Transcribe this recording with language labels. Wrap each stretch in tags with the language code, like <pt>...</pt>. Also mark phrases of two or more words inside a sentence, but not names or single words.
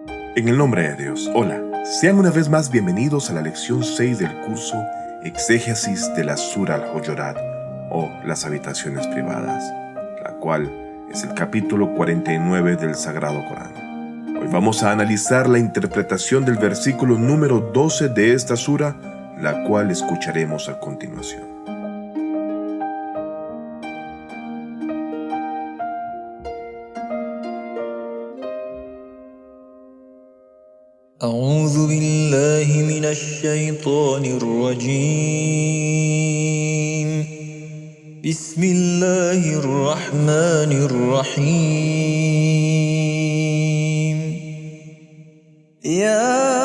<es>En el nombre de Dios, hola. Sean una vez más bienvenidos a la lección 6 del curso Exégesis de la Sura al-Hujurat o las habitaciones privadas, la cual es el capítulo 49 del Sagrado Corán. Hoy vamos a analizar la interpretación del versículo número 12 de esta sura, la cual escucharemos a continuación.</es> <ar>أعوذ بالله من الشيطان الرجيم بسم الله الرحمن الرحيم يا</ar>